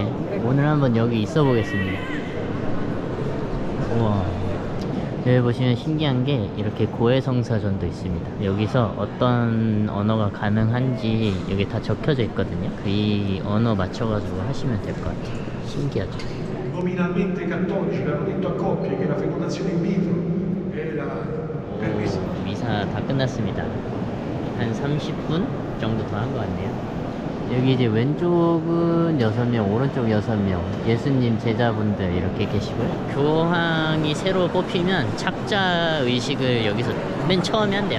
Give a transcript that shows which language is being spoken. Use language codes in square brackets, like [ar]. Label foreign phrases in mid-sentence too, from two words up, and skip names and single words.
[ko] 오늘 한번 여기 있어 보겠습니다. 우와, 여기 보시면 신기한 게 이렇게 고해성사전도 있습니다. 여기서 어떤 언어가 가능한지 여기 다 적혀져 있거든요. 이 언어 맞춰가지고 하시면 될 것 같아요. 신기하죠? [it] Nominalmente cattolici l'hanno detto a coppie che la fecondazione in vitro era permessa. [ko] 미사 다 끝났습니다. 한 30분 정도 더 한 것 같네요. 여기 이제 왼쪽은 6명, 오른쪽 6명, 예수님 제자분들 이렇게 계시고요. 교황이 새로 뽑히면 착자 의식을 여기서 맨 처음에 한대요.